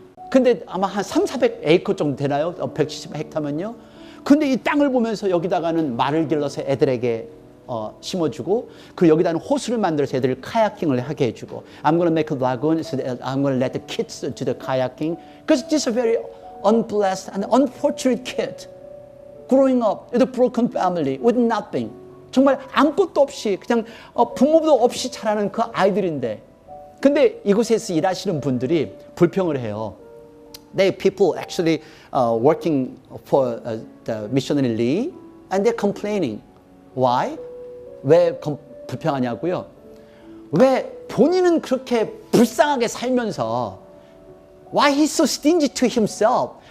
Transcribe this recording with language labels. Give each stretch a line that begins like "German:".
Korean: 근데 아마 한 300-400 정도 되나요? 170헥타면요. 근데 이 땅을 보면서 여기다가는 말을 길러서 애들에게 심어주고 그 여기다는 호수를 만들어서 애들을 카야킹을 하게 해주고
English: I'm going to make a lagoon so that I'm going to let the kids do the kayaking because this is a very unblessed and unfortunate kid growing up with a broken family with nothing.
Korean: 정말 아무것도 없이 그냥 부모도 없이 자라는 그 아이들인데 근데 이곳에서 일하시는 분들이 불평을 해요.
English: People actually working for the missionary Lee and they're complaining. Why?
Korean: 왜 불평하냐고요? 왜 본인은 그렇게 불쌍하게 살면서
English: Why he's so stingy to himself?